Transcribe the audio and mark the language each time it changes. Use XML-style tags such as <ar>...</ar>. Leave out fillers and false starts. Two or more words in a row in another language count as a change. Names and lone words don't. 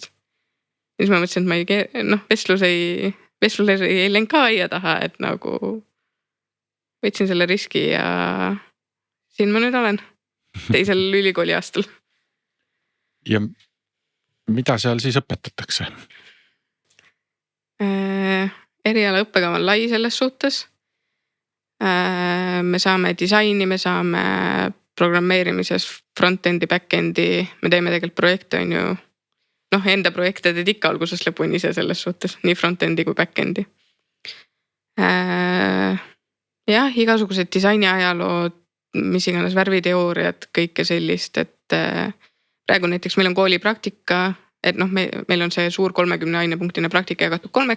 <et>Ja siis ma mõtlesin, et ma ei vestlus ei läinud ka aia taha, et nagu võtsin selle riski ja siin ma nüüd olen teisel ülikooli aastal. Ja mida seal siis õpetatakse? Eriala õppekava on lai selles suhtes. Me saame disaini, me saame programmeerimises front-endi, back-endi, me teeme tegelikult projekte on ju, enda projekte teed ikka algusest lõpuni ise selles suhtes, nii front-endi kui back-endi. Jah, igasugused disaini ajalood, mis iganes värviteooriad, kõike sellist, et praegu näiteks meil on kooli praktika, et meil on see suur 30 ainepunktine praktika jagatud 3.</et>